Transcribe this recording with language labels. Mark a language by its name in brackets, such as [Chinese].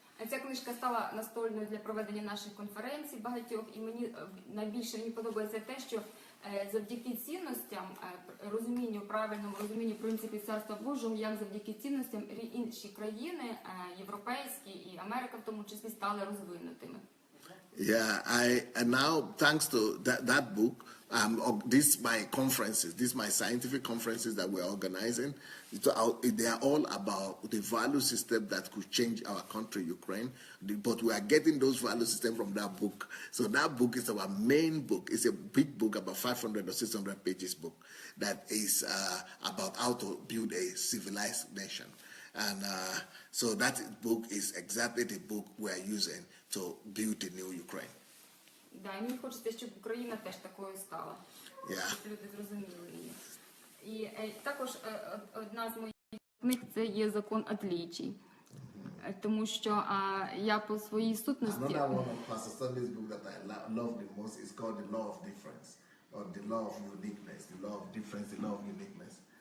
[Ukrainian] Ця книжка стала настольною для проведення наших конференцій багатьох, і мені найбільше подобається те, що завдяки цінностям, правильному розумінню принципів Царства Божого, як завдяки цінностям інші країни, європейські і Америка в тому числі, стали розвинутими. [English] And now, thanks to that book, these my scientific conferences that we're organizing, they are all about the value system that could change our country, Ukraine. But we are getting those value systems from that book. So that book is our main book. It's a big book, about 500 or 600 pages book, that is about how to build a civilized nation. And so that book is exactly the book we're using to build the new Ukraine. [Ukrainian] Да, і мені хочеться, щоб Україна теж такою стала. Щоб люди зрозуміли її. І також одна з моїх книг – це є «Закон Аделаджі». Тому що я по своїй сутності... [English] Another one of Pastor Sunday's book that I love the most is called The Law of Difference, or The Law of Uniqueness, The Law of Difference, The Law of Uniqueness.